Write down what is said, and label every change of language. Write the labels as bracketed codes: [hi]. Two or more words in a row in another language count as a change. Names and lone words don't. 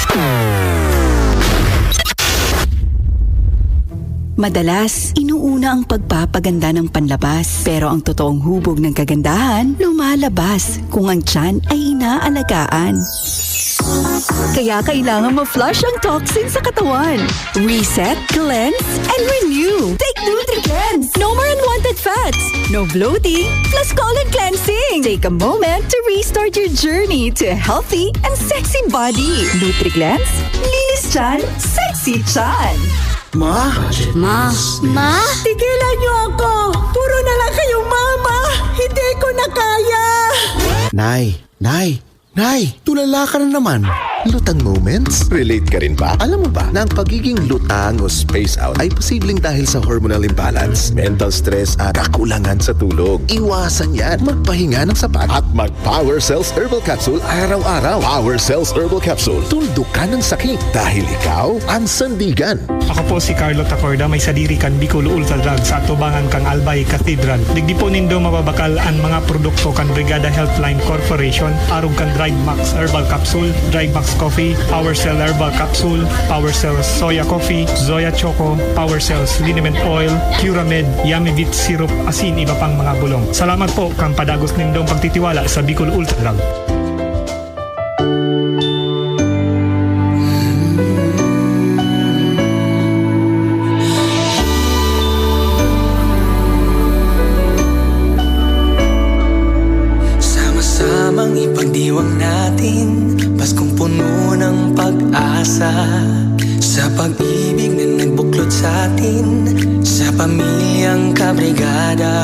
[tl] Madalas, inuuna ang pagpapaganda ng panlabas. Pero ang totoong hubog ng kagandahan, lumalabas kung ang tiyan ay inaalagaan. Kaya kailangan ma-flush ang toxin sa katawan. [en] Reset, cleanse, and renew. Take Nutri-Cleanse. No more unwanted fats. No bloating, plus colon cleansing. Take a moment to restart your journey to a healthy and sexy body. [tl] Nutri-Cleanse, linis tiyan, sexy tiyan. Ma? Tigilan niyo ako! Puro na lang kayong mama! Hindi ko na kaya! Nay, tulala ka na naman. Lutang moments? Relate ka rin ba? Alam mo ba na ang pagiging lutang o [en] space out [tl] ay posibleng dahil sa hormonal imbalance, mental stress at kakulangan sa tulog. Iwasan yan. Magpahinga ng sapat at mag-Power Cells Herbal Capsule araw-araw. Power Cells Herbal Capsule. Tuldok ka ng sakit dahil ikaw ang sandigan. [bik] Ako po si Carlo Tacorda, may sadiri kan Bicol Ultra Drugs sa tubangan kang Albay Cathedral. Digdi po nindo mababakal ang mga produkto kan Brigada Healthline Corporation, arog kan Drive Max Herbal Capsule, Drive Max Coffee, Power Cell Herbal Capsule, Power Cells Soya Coffee, Zoya Choco, Power Cells Liniment Oil, Curamed, Yummy Beet Syrup, asin iba pang mga bulong. Salamat po kang padagos nindong pagtitiwala sa Bicol Ultra Drug. [tl] Sama-samang ipagdiwang natin Paskong puno ng pag-asa sa pag-ibig na nagbuklod sa atin, sa pamilyang kabrigada.